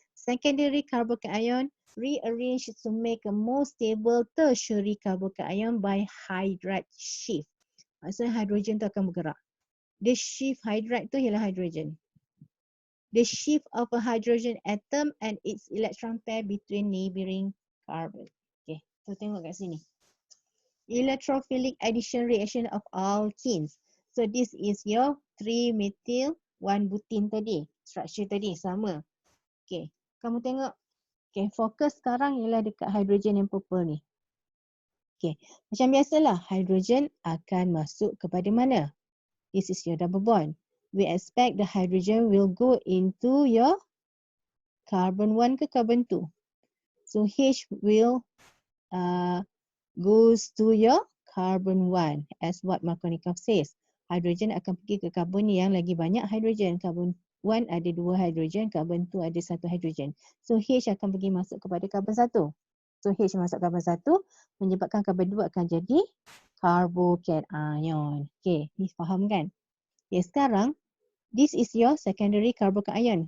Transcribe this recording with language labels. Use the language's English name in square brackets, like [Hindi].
[English] Secondary carbocation rearranged to make a more stable tertiary carbocation by hydride shift. [Malay] Maksudnya hidrogen tu akan bergerak. Dia shift hydride tu ialah hidrogen. [English] the shift of a hydrogen atom and its electron pair between neighboring carbon. Okay, so [Malay] tengok kat sini. [English] Electrophilic addition reaction of alkenes. So this is your 3-methyl 1-butene tadi. [Malay] Structure tadi sama. Okay, kamu tengok. Okay, fokus sekarang ialah dekat hydrogen yang purple ni. Okay, macam biasalah hydrogen akan masuk kepada mana? [English] This is your double bond. We expect the hydrogen will go into your carbon 1 ke carbon 2. So H will goes to your carbon 1 as what Markovnikov says. [Malay] Hydrogen akan pergi ke karbon yang lagi banyak hydrogen. Carbon 1 ada 2 hydrogen, carbon 2 ada 1 hydrogen. So H akan pergi masuk kepada carbon 1. So H masuk carbon 1 menyebabkan carbon 2 akan jadi carbocation. [English] Okay, [Malay] ni faham kan? [English] Okay, sekarang this is your secondary carbocation.